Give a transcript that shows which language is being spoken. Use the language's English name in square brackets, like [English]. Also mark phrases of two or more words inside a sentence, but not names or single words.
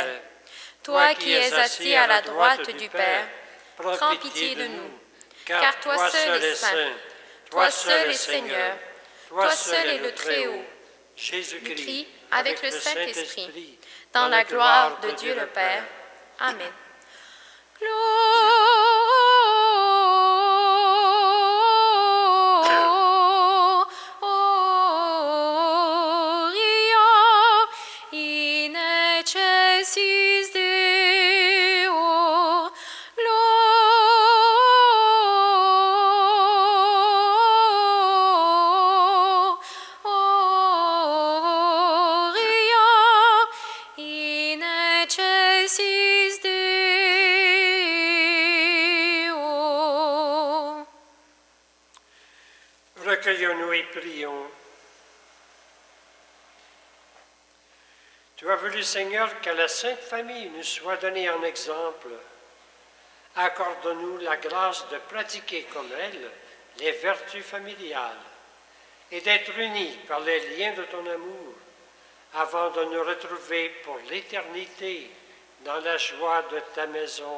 [French] Toi qui es assis à la droite du Père, prends pitié de nous. Car toi seul es saint, Toi seul est Seigneur, toi seul est le Très-Haut. Jésus-Christ, avec le Saint-Esprit, dans la gloire de Dieu le Père. [Latin] Amen. Gloria in excelsis Deo. Gloria in excelsis Deo. [French] Recueillons-nous et prions. Tu as voulu, Seigneur, que la Sainte Famille nous soit donnée en exemple. Accorde-nous la grâce de pratiquer comme elle les vertus familiales et d'être unis par les liens de ton amour avant de nous retrouver pour l'éternité dans la joie de ta maison.